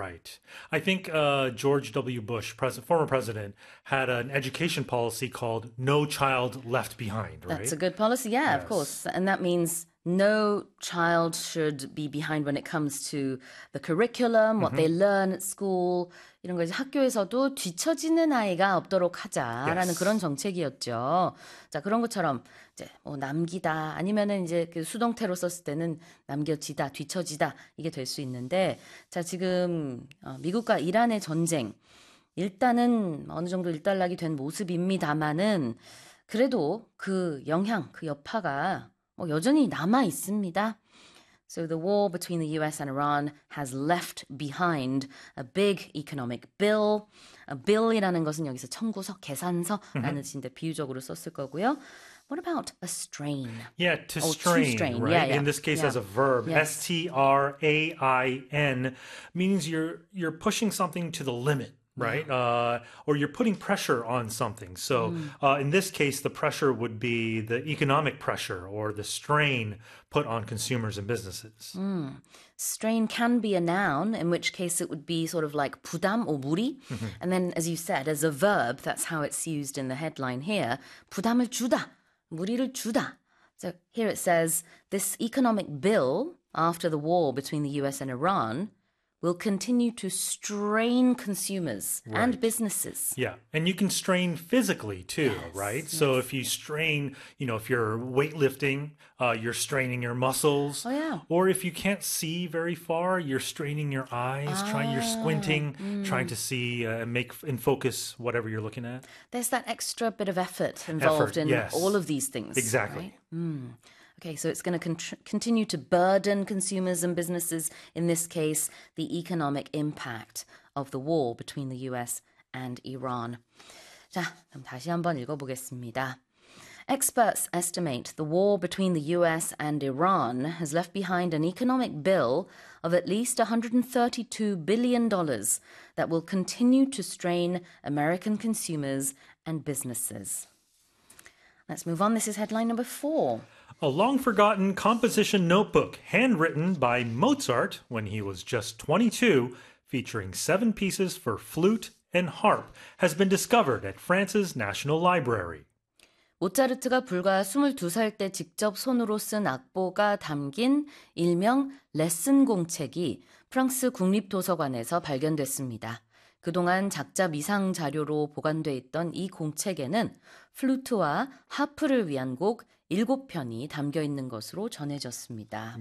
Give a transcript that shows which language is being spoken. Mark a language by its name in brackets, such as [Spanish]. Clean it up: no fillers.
[English] Right. I think George W. Bush, former president, had an education policy called No Child Left Behind, That's a right? good policy. Yeah, of course. Yes. And that means no child should be behind when it comes to the curriculum, what they learn at school. [Korean] 이런 거 이제 학교에서도 뒤처지는 아이가 없도록 하자라는 그런 [English] Yes. [Korean] 정책이었죠. 자, 그런 것처럼 이제 뭐 남기다 아니면은 이제 그 수동태로 썼을 때는 남겨지다, 뒤처지다 이게 될수 있는데, 자, 지금 미국과 이란의 전쟁 일단은 어느 정도 일단락이 된 모습입니다마는 그래도 그 영향, 그 여파가 뭐 여전히 남아 있습니다. [English] So the war between the US and Iran has left behind a big economic bill. [Korean] A bill이라는 것은 여기서 청구서, 계산서라는 뜻인데 비유적으로 썼을 거고요. [English] What about a strain? Yeah, to Oh, to strain, strain. right? In this case, as a verb, strain means you're pushing something to the limit, right? Or you're putting pressure on something. So, in this case, the pressure would be the economic pressure or the strain put on consumers and businesses. Strain can be a noun, in which case it would be sort of like 부담 or 무리. And then, as you said, as a verb, that's how it's used in the headline here. [Korean] 부담을 주다, 무리를 주다. [English] So here it says, this economic bill, after the war between the US and Iran, will continue to strain consumers and Right. businesses. Yeah. And you can strain physically too, right? So if you strain, if you're weightlifting, you're straining your muscles. Or if you can't see very far, you're straining your eyes, you're squinting, trying to see and make and focus whatever you're looking at. There's that extra bit of effort involved in all of yes. these things, right? Exactly. Okay, so it's going to continue to burden consumers and businesses, in this case, the economic impact of the war between the US and Iran. [Korean] 자, 그럼 다시 한번 읽어보겠습니다. [English] Experts estimate the war between the US and Iran has left behind an economic bill of at least $132 billion that will continue to strain American consumers and businesses. Let's move on. This is headline number four. A long-forgotten composition notebook, handwritten by Mozart when he was just 22, featuring seven pieces for flute and harp, has been discovered at France's National Library. [Korean] 모차르트가 불과 22살 때 직접 손으로 쓴 악보가 담긴 일명 레슨 공책이 프랑스 국립도서관에서 발견됐습니다. 그동안 작자 미상 자료로 보관돼 있던 이 공책에는 플루트와 하프를 위한 곡 7편이 담겨 있는 것으로 전해졌습니다.